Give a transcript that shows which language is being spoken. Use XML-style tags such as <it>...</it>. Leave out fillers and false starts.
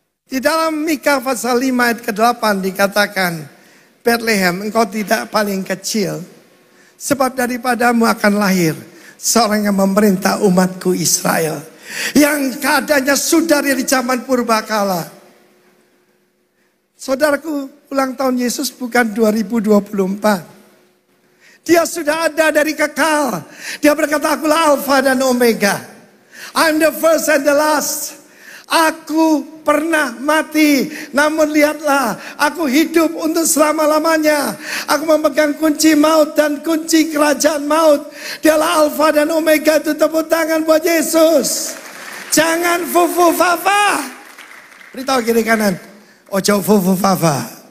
<id>Di dalam Mika pasal 5 ayat ke-8 dikatakan, Bethlehem, engkau tidak paling kecil, sebab daripadamu akan lahir seorang yang memerintah umatku Israel. Yang keadaannya sudah dari zaman purbakala. Saudaraku, ulang tahun Yesus bukan 2024. Dia sudah ada dari kekal. Dia berkata, akulah Alfa dan Omega.</id> <en>I'm the first and the last.</en> <id>Aku pernah mati, namun lihatlah, aku hidup untuk selama-lamanya. Aku memegang kunci maut dan kunci kerajaan maut. Dialah Alfa dan Omega. Itu tepuk tangan buat Yesus. Jangan fufu fafa. Beritahu kiri kanan, ojo fufu fafa.</id>